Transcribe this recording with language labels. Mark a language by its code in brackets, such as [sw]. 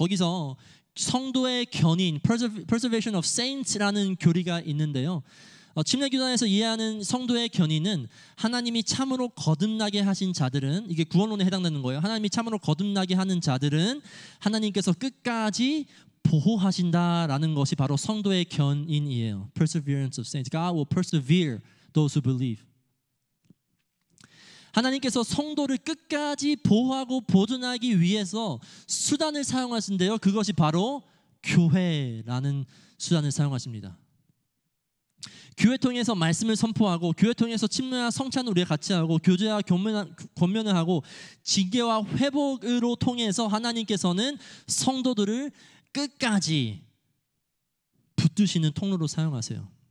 [ko] 거기서 성도의 견인, [en] Preservation of Saints [ko] 라는 교리가 있는데요. 침례교단에서 이해하는 성도의 견인은 하나님이 참으로 거듭나게 하신 자들은, 이게 구원론에 해당되는 거예요. 하나님이 참으로 거듭나게 하는 자들은 하나님께서 끝까지 보호하신다라는 것이 바로 성도의 견인이에요. [en] Perseverance of Saints. God will persevere those who believe. [ko] 하나님께서 성도를 끝까지 보호하고 보존하기 위해서 수단을 사용하신대요. 그것이 바로 교회라는 수단을 사용하십니다. 교회 통해서 말씀을 선포하고, 교회 통해서 침례와 성찬을 우리가 같이 하고, 교제와 권면을 하고, 징계와 회복으로 통해서 하나님께서는 성도들을 끝까지 붙드시는 통로로 사용하세요.